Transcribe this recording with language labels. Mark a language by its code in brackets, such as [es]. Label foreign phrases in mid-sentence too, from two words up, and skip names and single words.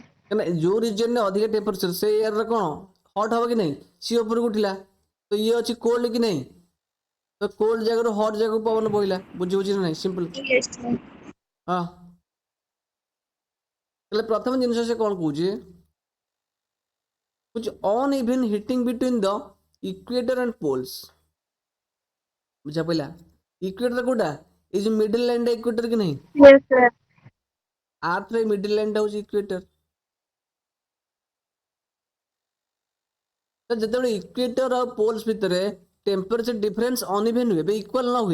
[or] କାରଣ ଯୋଉ ରିଜନରେ ଅଧିକା ଟେମ୍ପରେଚର ସେ ଏୟାରରେ କଣ ହଟ୍ ହବ କି ନାହିଁ ସିଏ ଉପରକୁ ଉଠିଲା ତ ଇଏ ଅଛି କୋଲ୍ଡ କି ନାହିଁ ତ କୋଲ୍ଡ ଜାଗାରୁ ହଟ୍ ଜାଗାକୁ ପବନ ବୋହିଲା ବୁଝି ନା ନାହିଁ ସିମ୍ପଲ [en] Yes, sir. [or] ହଁ ତାହେଲେ ପ୍ରଥମ ଜିନିଷ ସେ କଣ କହୁଛି [en] uneven heating between the equator and poles [or] ବୁଝା ପଇଲା ଇକ୍ୱେଟର କୋଉଟା ଏଇ ଯୋଉ [en] middle line [or] ଇକ୍ୱେଟର କି ନାହିଁ [en] Yes, sir. [or] ଆର୍ଥର [en] middle line [or] ହଉଛି ଇକ୍ୱେଟର ତ ଯେତେବେଳେ ଇକ୍ୱେଟର ଆଉ ପୋଲ୍ସ ଭିତରେ [en] temperature difference uneven [or] ହୁଏ ଇକ୍ୱାଲ ନ